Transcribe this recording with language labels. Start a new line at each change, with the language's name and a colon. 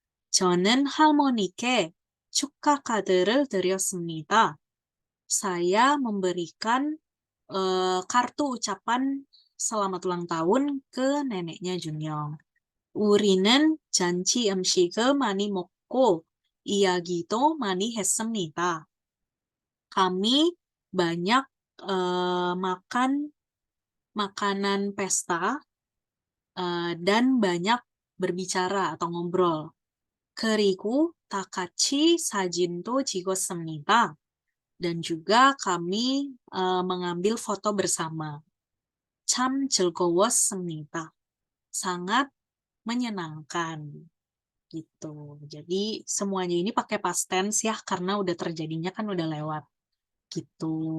Korean: 저는 할머니께 축하 카드를 드렸습니다.
Indonesian: Saya memberikan kartu ucapan selamat ulang tahun ke neneknya Junyong.
Korean: 우리는 잔치 음식을 많이 먹고 이야기도 많이 했습니다.
Indonesian: Kami banyak makan makanan pesta dan banyak berbicara atau ngobrol.
Korean: 그리고 다 같이 사진도 찍었습니다.
Indonesian: Dan juga kami mengambil foto bersama.
Korean: 참 즐거웠습니다.
Indonesian: Sangat menyenangkan gitu. Jadi semuanya ini pakai past tense ya karena udah terjadinya kan udah lewat gitu.